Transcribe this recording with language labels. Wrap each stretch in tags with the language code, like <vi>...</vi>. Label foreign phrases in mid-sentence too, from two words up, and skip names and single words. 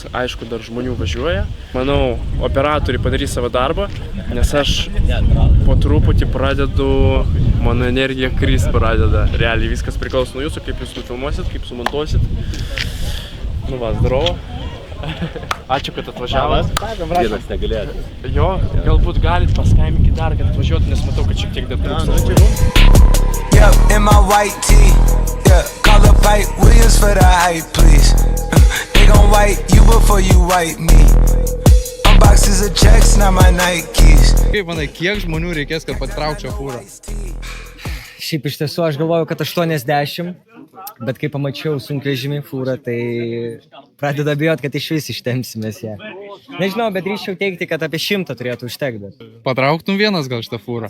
<lt>Aišku, dar žmonių važiuoja. Manau, operatoriai padarys savo darbą, nes aš po truputį pradedu, mano energija krist pradeda. Realiai viskas priklauso nuo jūsų, kaip jūs nufilmuosit, kaip sumontuosit. Nu va, zdravo. Ačiū, kad atvažiavot. Vienas negalėtų. Jo, galbūt galit paskambinti dar, kad atvažiuotų, nes matau, kad šiek tiek dar trūksta.</lt> <en>Yeah, in my white tee. Yeah, call up Pipe Williams for the hype, please. They gon' wipe you before you wipe me. Unboxes of checks, not my Nikes.</en> <lt>Kaip manai, kiek žmonių reikės, kad patraukčiau fūrą? Šiaip iš tiesų aš galvojau, kad 80, bet kai pamačiau sunkvežimį fūrą, tai pradeda bijot, kad iš vis ištempsimės ją. Nežinau, bet drįsčiau teigti, kad apie 100 turėtų užtekti. Patrauktum vienas gal šitą fūrą?</lt>